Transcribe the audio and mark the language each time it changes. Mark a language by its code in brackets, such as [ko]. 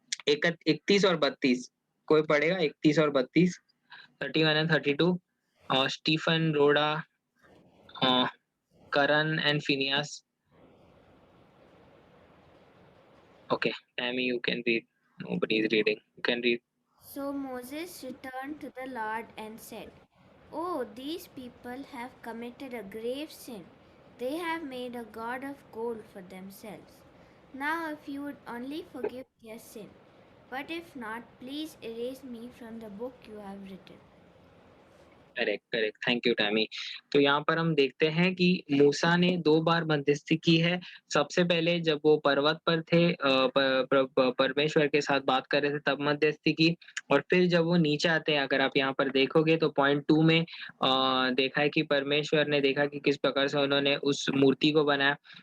[hi] 31 और 32 कोई पढ़ेगा 31 और 32 [en] 31 and 32 Stephen Rodan Karan and फिनियास okay Tammy you can read nobody is reading you can read So Moses returned to the Lord and said, Oh, these people have committed a grave sin. They have made a god of gold for themselves. Now, if you would only forgive their sin, but if not, please erase me from the book you have written. Correct, correct. Thank you Tammy. [hi] तो यहाँ पर हम देखते हैं कि मूसा ने 2 बार मध्यस्थी की है। सबसे पहले जब वो पर्वत पर थे परमेश्वर के साथ बात कर रहे थे तब मध्यस्थी की, और फिर जब वो नीचे आते हैं, अगर आप यहाँ पर देखोगे तो पॉइंट 2 में देखा है कि परमेश्वर ने देखा कि किस प्रकार से उन्होंने उस मूर्ति को बनाया।